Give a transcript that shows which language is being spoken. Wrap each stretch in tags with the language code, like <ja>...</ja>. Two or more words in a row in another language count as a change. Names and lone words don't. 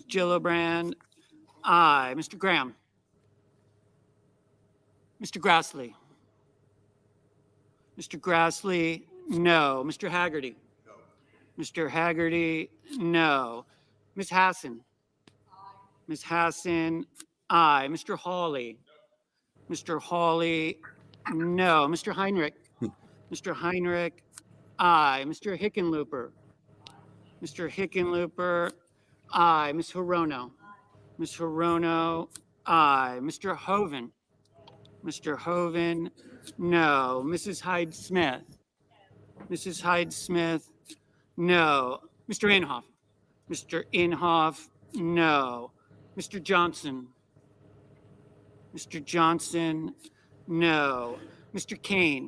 <en>Gillibrand, aye. Mr. Graham. Mr. Grassley. Mr. Grassley, no. Mr. Haggerty. Mr. Haggerty, no. Ms. Hassan. Ms. Hassan, aye. Mr. Hawley. Mr. Hawley, no. Mr. Heinrich. Mr. Heinrich, aye. Mr. Hickenlooper. Mr. Hickenlooper, aye. Ms. Hirono. Ms. Hirono, aye. Mr. Hoven. Mr. Hoven, no. Mrs. Hyde Smith. Mrs. Hyde Smith, no. Mr. Inhofe. Mr. Inhofe, no. Mr. Johnson. Mr. Johnson, no. Mr. Kane.</en>